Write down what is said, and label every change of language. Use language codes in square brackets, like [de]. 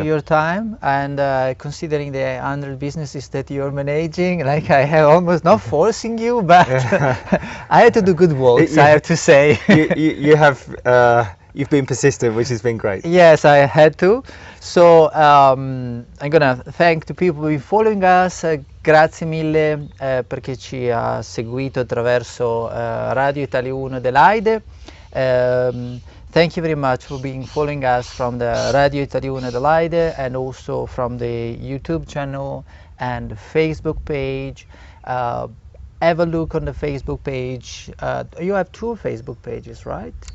[en] for your time, and considering the 100 businesses that you're managing, like I have almost not forcing you, but I had to do good works, I have to say. you have you've been persistent, which has been great. Yes, I had to. So I'm gonna thank the people who have been following us. [it] Grazie mille perché ci ha seguito attraverso Radio Italia 1 Adelaide. [en] Thank you very much for being following us from the Radio Italia 1 Adelaide, and also from the YouTube channel and Facebook page. Have a look on the Facebook page. You have 2 Facebook pages, right?